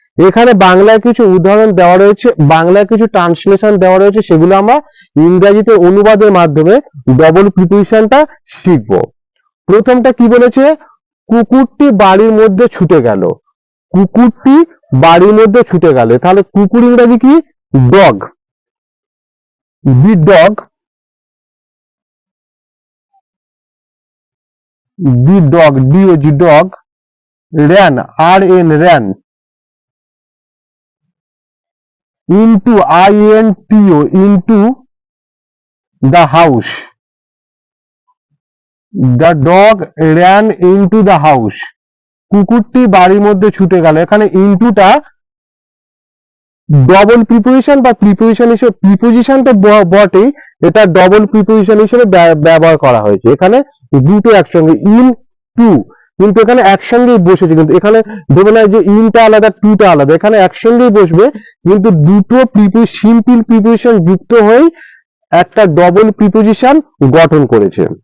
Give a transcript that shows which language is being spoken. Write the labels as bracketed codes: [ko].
[bn] এখানে বাংলায় কিছু উদাহরণ দেওয়া রয়েছে, বাংলায় কিছু ট্রান্সলেশন দেওয়া রয়েছে, সেগুলো আমরা ইংরেজিতে অনুবাদের মাধ্যমে ডবল প্রিপোজিশনটা শিখব। প্রথমটা কি বলেছে? কুকুরটি বাড়ির মধ্যে ছুটে গেল। কুকুরটি বাড়ির মধ্যে ছুটে গেল, তাহলে কুকুর ইংরেজি কি? [en] Dog. The dog, the dog, D-O-G, dog, ran, R-N, ran, into, I-N-T-O, into the house. The dog ran into the house. [bn] কুকুরটি বাড়ির মধ্যে ছুটে গেল। এখানে ইনটুটা ডবল প্রিপোজিশন বা প্রিপোজিশন হিসেবে, প্রিপোজিশন তো বটেই, এটা ডবল প্রিপোজিশন হিসেবে ব্যবহার করা হয়েছে। এখানে দুটো একসঙ্গে, ইন টু, কিন্তু এখানে একসঙ্গেই বসেছে। কিন্তু এখানে ভেবে না যে ইনটা আলাদা টুটা আলাদা, এখানে একসঙ্গেই বসবে, কিন্তু দুটো সিম্পল প্রিপোজিশন যুক্ত হয়ে একটা ডবল প্রিপোজিশন গঠন করেছে।